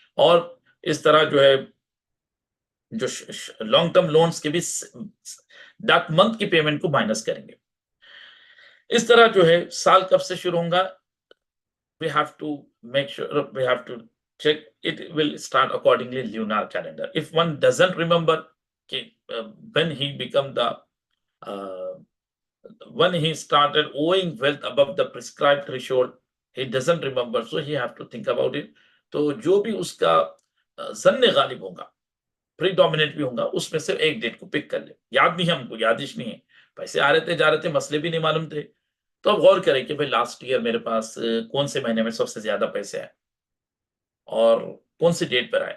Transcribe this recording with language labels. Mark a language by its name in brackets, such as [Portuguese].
[Urdu] اور اس طرح جو ہے جو لانگ ٹرم لونز کے بھی دیٹ منتھ کی پیمنٹ کو مائنس کریں گے. اس طرح جو ہے سال کب سے شروع ہوں گا، [English] we have to make sure, we have to check. It will start accordingly lunar calendar. If one doesn't remember when he become the when he started owing wealth above the prescribed threshold, he doesn't remember, so he have to think about it. [Urdu] تو جو بھی اس کا ظن غالب ہوگا، پریڈومیننٹ بھی ہوگا، اس میں سے ایک ڈیٹ کو پک کر لے. یاد نہیں ہے ہم کو، یادش نہیں ہے، پیسے آ رہے تھے جا رہے تھے، مسئلے بھی نہیں معلوم تھے. تو اب غور کریں کہ بھائی لاسٹ ایئر میرے پاس کون سے مہینے میں سب سے زیادہ پیسے آئے اور کون سی ڈیٹ پر آئے.